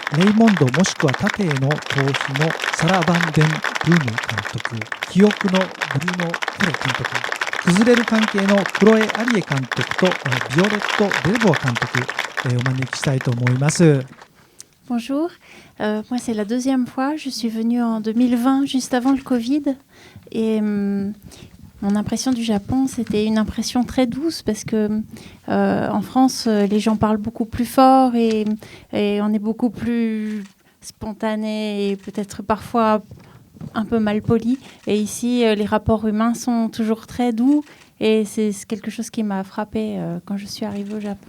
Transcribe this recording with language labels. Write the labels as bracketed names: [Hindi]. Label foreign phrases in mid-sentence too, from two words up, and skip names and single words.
[Japanese] レイモンドもしくは縦への逃避のサラ・バンデン・ブーム監督、記憶のブルーノ・フレ監督、崩れる関係のクロエ・アリエ監督とビオレット・デルボア監督、お招きしたいと思います。 [French] Bonjour, moi c'est la deuxième fois, je suis venue en 2020 juste avant le Covid et mon impression du Japon c'était une impression très douce parce que en France les gens parlent beaucoup plus fort et on est beaucoup plus spontané et peut-être parfois un peu mal poli et ici les rapports humains sont toujours très doux et c'est quelque chose qui m'a frappée quand je suis arrivée au Japon.